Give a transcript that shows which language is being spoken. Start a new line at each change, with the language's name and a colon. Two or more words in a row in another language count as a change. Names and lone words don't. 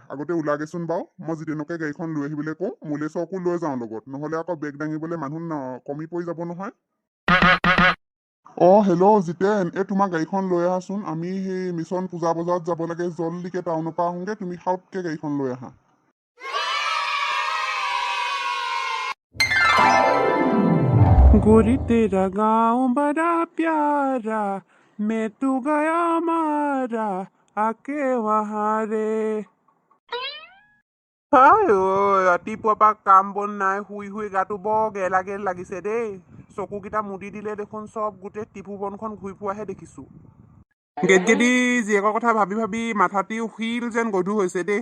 Assamese: আগতে ওলাগেচোন বাৰু, মই জিতেনকে গাড়ীখন লৈ আহিবলৈ কওঁ, মুলেশকো লৈ যাওঁ লগত, নহ'লে আকৌ বেগ দাঙিবলৈ মানুহ কমি পৰি যাব নহয়। হেল্ল' জিতেন, তোমাৰ গাড়ীখন লৈ আহাচোন। আমি সেই মিছন পূজা বজাৰত যাব লাগে, জল্দিকে টাউনৰ পৰা আহোঁগে, তুমি সাউতকে গাড়ীখন লৈ আহা।
Hindi: गोरी तेरा गाँव बड़ा प्यारा, मैं तू गया मारा आके वहाँ रे।
Assamese: ৰাতিপুৱাৰ পৰা কাম বন নাই, শুই শুই গাটো বৰ গেলা গেল লাগিছে দেই। চকুকেইটা মুদি দিলে দেখোন চব গোটেই টিপু বনখন ঘূৰি ফুৰাহে দেখিছো। গেদগেদি জীয়েকৰ কথা ভাবি ভাবি মাথাটিও শিল যেন গধুৰ হৈছে দেই।